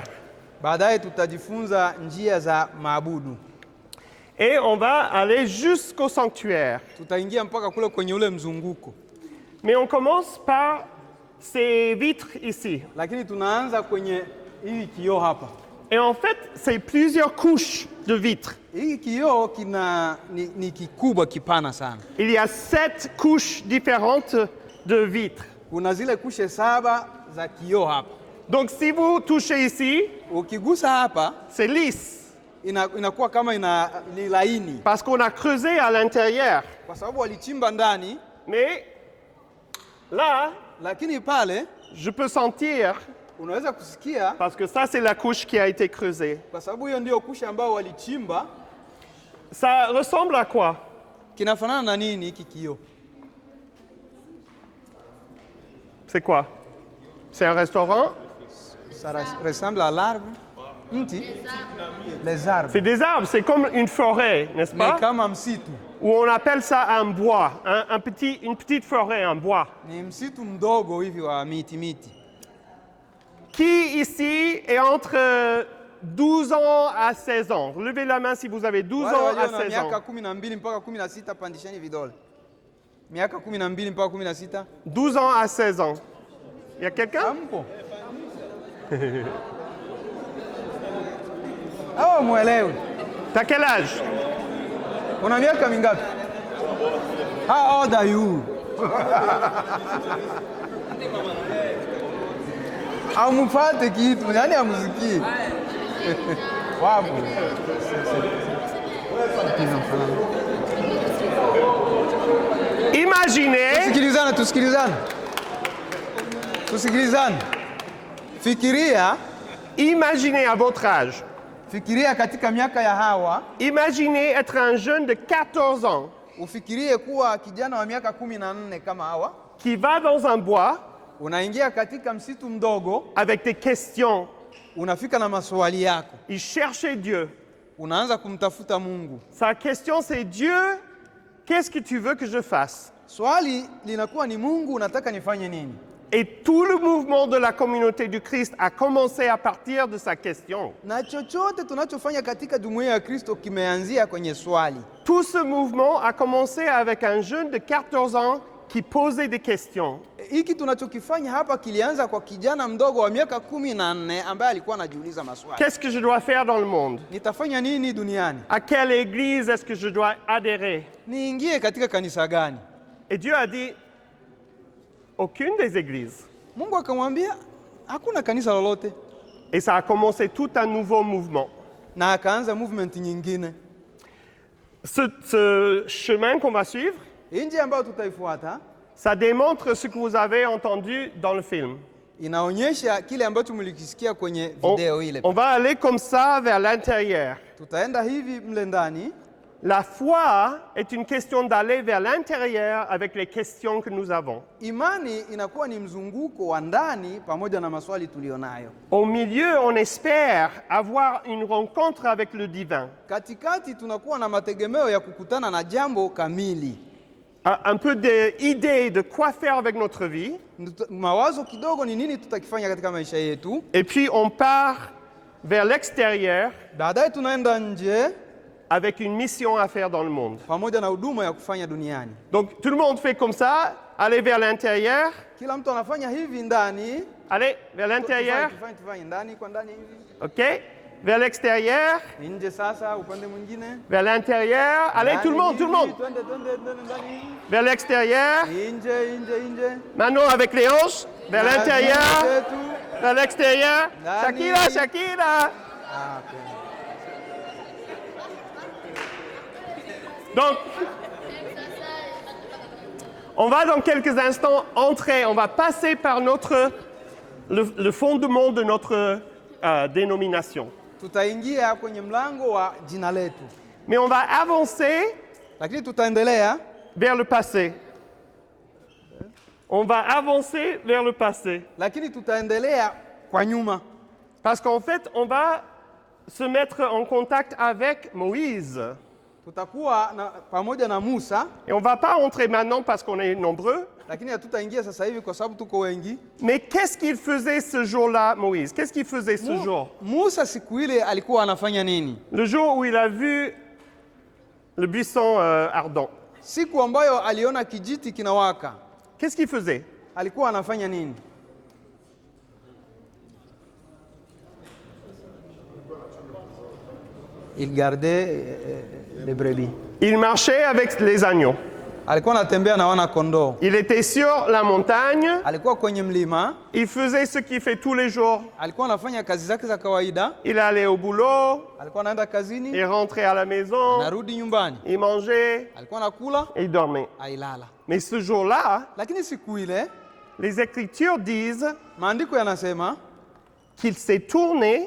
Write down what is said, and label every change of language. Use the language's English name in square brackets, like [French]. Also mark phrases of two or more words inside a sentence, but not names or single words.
[Swahili] Baadaye tutajifunza njia za maabudu. [French] Et on va aller jusqu'au sanctuaire. [Swahili] Tutaingia mpaka kule kwenye ule mzunguko. [French] Mais on commence par ces vitres ici. [Swahili] Lakini tunaanza kwenye hii kioo hapa. [French] Et en fait, c'est plusieurs couches de vitres. [Swahili] Hii kioo ni kikubwa kipana sana. [French] Il y a 7 couches différentes de vitres. [Swahili] Kuna zile kushe 7 za kioo hapa. [French] Donc si vous touchez ici, [Swahili] Ukigusa hapa [French] c'est lisse. [Swahili] inakuwa kama ni laini. [French] Parce qu'on a creusé à l'intérieur. [Swahili] Kwa sababu walichimba ndani, [French] Mais là, [Swahili] lakini pale [French] je peux sentir, [Swahili] unaweza kusikia, [French] parce que ça c'est la couche qui a été creusée. [Swahili] kwa sababu hiyo ndio kushe ambao walichimba. [French] Ça ressemble à quoi? Kinafanana na nini hiki kioo? C'est quoi? C'est un restaurant? Ça ressemble à l'arbre. Mti? Les arbres. C'est des arbres, c'est comme une forêt, n'est-ce [Swahili] Ni [French] pas? [Swahili] kama msitu. [French] Ou on appelle ça un bois, une petite forêt, un bois. [Swahili] Ni msitu mdogo hivi wa miti. [French] Qui ici est entre 12 ans à 16 ans? Levez la main si vous avez 12 [Swahili] Wale [French] ans [Swahili] walio [French] à [Swahili] na 16 miaka [French] ans. [Swahili] 12 mpaka 16 pandisheni vidole. Miaka 12 mpaka 16. [French] 12 ans à 16 ans. Il y a quelqu'un? [Swahili] Hampo? Hawa mwelewi. [French] T'as quel âge? [Swahili] Una miaka mingapi? [English] How old are you? [Swahili] Amufate kitu, yani amusikii. Wapo. [French] Imaginez, [Swahili] Tusikilizane. [French] imaginez à votre âge. [Swahili] Fikiria katika miaka ya Hawa, [French] Imaginez être un jeune de 14 ans [Swahili] ufikirie kuwa kijana wa miaka 14 kama Hawa, [French] qui va dans un bois [Swahili] unaingia katika msitu mdogo, [French] avec des questions. [Swahili] unafika na maswali yako, [French] Il cherchait Dieu. [Swahili] unaanza kumtafuta Mungu. [French] Sa question c'est Dieu, qu'est-ce que tu veux que je fasse? [Swahili] Swali linakuwa ni Mungu, unataka nifanye nini? [French] Et tout le mouvement de la communauté du Christ a commencé à partir de sa question. [Swahili] Na chochote tunachofanya katika jumuiya ya Kristo kimeanzia kwenye swali. [French] Tout ce mouvement a commencé avec un jeune de 14 ans qui posait des questions. [Swahili] Hiki tunachokifanya hapa kilianza kwa kijana mdogo wa miaka 14 ambaye alikuwa anajiuliza maswali. [French] Qu'est-ce que je dois faire dans le monde? [Swahili] Nitafanya nini duniani? [French] À quelle église est-ce que je dois adhérer? [Swahili] Niingie katika kanisa gani? [French] Et Dieu a dit, aucune des églises. [Swahili] Mungu akamwambia hakuna kanisa lolote, [French] Et ça a commencé tout un nouveau mouvement. [Swahili] na akaanza movement nyingine. [French] Ce chemin qu'on va suivre, [Swahili] Hii njia ambayo tutaifuata [French] ça démontre ce que vous avez entendu dans le film. [Swahili] inaonyesha kile ambacho mlikisikia kwenye [French] On, [Swahili] video ile. [French] on va aller comme ça vers l'intérieur. [Swahili] Tutaenda hivi mle ndani. [French] La foi est une question d'aller vers l'intérieur avec les questions que nous avons. [Swahili] Imani inakuwa ni mzunguko wa ndani pamoja na maswali tulionayo. [French] Au milieu, on espère avoir une rencontre avec le divin. [Swahili] Katikati tunakuwa na mategemeo ya kukutana na jambo kamili. [French] Un peu d'idées de quoi faire avec notre vie. [Swahili] Mawazo kidogo ni nini tutakifanya katika maisha yetu. [French] Et puis on part vers l'extérieur [Swahili] Baadaye tunaenda nje [French] avec une mission à faire dans le monde. [Swahili] pamoja na huduma ya kufanya duniani. [French] Donc tout le monde fait comme ça, aller vers l'intérieur, [Swahili] Kila mtu anafanya hivi ndani. [French] aller vers l'intérieur, [Swahili] Tufanye ndani kwa ndani hivi. [French] ok? Vers l'extérieur, [Swahili] Nje sasa upande mwingine. [French] vers l'intérieur, allez tout le monde, [Swahili] Twende ndani. [French] vers l'extérieur. [Swahili] Nje. [French] Maintenant avec les hanches, vers l'intérieur, [Swahili] Zetu. [French] vers l'extérieur. [Swahili] Nani? Shakira. [French] Ah, okay. Donc, on va dans quelques instants entrer, on va passer par le fondement de notre dénomination. [Swahili] Tutaingia kwenye mlango wa jina letu. [French] Mais on va avancer [Swahili] Lakini tutaendelea [French] vers le passé. On va avancer vers le passé. [Swahili] lakini tutaendelea kwa nyuma. [French] Parce qu'en fait, on va se mettre en contact avec Moïse. [Swahili] Tutakuwa pamoja na Musa, [French] Et on ne va pas entrer maintenant parce qu'on est nombreux. [Swahili] lakini hatutaingia sasa hivi kwa sababu tuko wengi. [French] Mais qu'est-ce qu'il faisait ce jour-là, Moïse? Qu'est-ce qu'il faisait ce jour? [Swahili] Musa siku ile alikuwa anafanya nini? [French] Le jour où il a vu le buisson ardent. [Swahili] Siku ambayo aliona kijiti kinawaka, [French] Qu'est-ce qu'il faisait? [Swahili] alikuwa anafanya nini? [French] Il gardait les brebis. Il marchait avec les agneaux. [Swahili] Alikuwa anatembea na wana kondoo. [French] Il était sur la montagne. [Swahili] Alikuwa kwenye mlima, [French] Il faisait ce qu'il fait tous les jours. [Swahili] alikuwa anafanya kazi zake za kawaida, [French] Il allait au boulot, [Swahili] alikuwa anaenda kazini, [French] il rentrait à la maison, [Swahili] narudi nyumbani, [French] il mangeait [Swahili] alikuwa anakula, [French] et il dormait. [Swahili] ailala. [French] Mais ce jour-là, [Swahili] Lakini siku ile [French] les Écritures disent [Swahili] maandiko yanasema [French] qu'il s'est tourné